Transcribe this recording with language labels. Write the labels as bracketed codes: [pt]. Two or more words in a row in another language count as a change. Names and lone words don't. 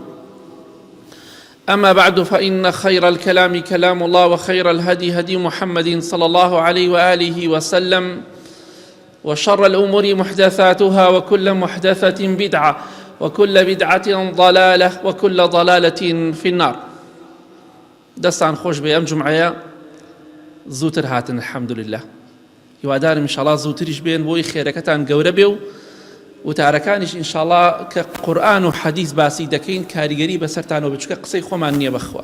[ar] أما بعد، فإن خير الكلام كلام الله، وخير الهدي هدي محمد صلى الله عليه وآله وسلم، وشر الأمور محدثاتها، وكل محدثة بدعة، وكل بدعة ضلالة، وكل ضلالة في النار. [ckb] دەستان خۆش بێ ئەم جومعەیە زووتر هاتن [ar] الحەمد لله. [ckb] هیوادارم ئینشاڵڵا زووتریش بێن بۆی خێرەکەتان گەورە بێ و وتارەکانیش ئینشاڵڵا کە قورئان و حەدیث باسی دەکەین کاریگەری بەسەرتانەوە بچووکە قسەی خۆمان نییە بەخوا.